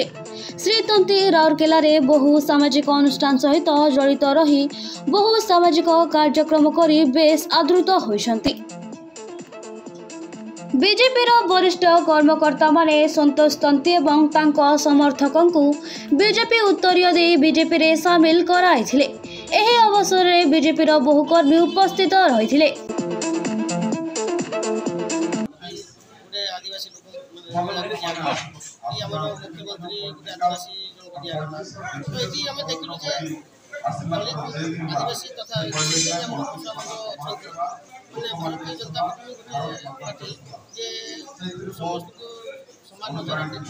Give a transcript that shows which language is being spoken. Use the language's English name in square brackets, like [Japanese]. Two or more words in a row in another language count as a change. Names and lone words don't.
[Odia] ଶ୍ରୀ ତନ୍ତୀ ରାଉରକେଲାରେ ବହୁ ସାମାଜିକ ଅନୁଷ୍ଠାନ ସହିତ ଜଡ଼ିତ ରହି ବହୁ ସାମାଜିକ କାର୍ଯ୍ୟକ୍ରମ କରି ବେଶ୍ ଆଦୃତ ହୋଇଛନ୍ତି। ବିଜେପିର ବରିଷ୍ଠ କର୍ମକର୍ତ୍ତାମାନେ ସନ୍ତୋଷ ତନ୍ତୀ ଏବଂ ତାଙ୍କ ସମର୍ଥକଙ୍କୁ ବିଜେପି ଉତ୍ତରୀୟ ଦେଇ ବିଜେପିରେ ସାମିଲ କରାଇଥିଲେ। ଏହି ଅବସରରେ ବିଜେପିର ବହୁ କର୍ମୀ ଉପସ୍ଥିତ ରହିଥିଲେ। ଆଦିବାସୀ ତଥା ଭାରତୀୟ ଜନତା ପାର୍ଟି ଯେ ସମସ୍ତ କୁ ସମାନ ନଜର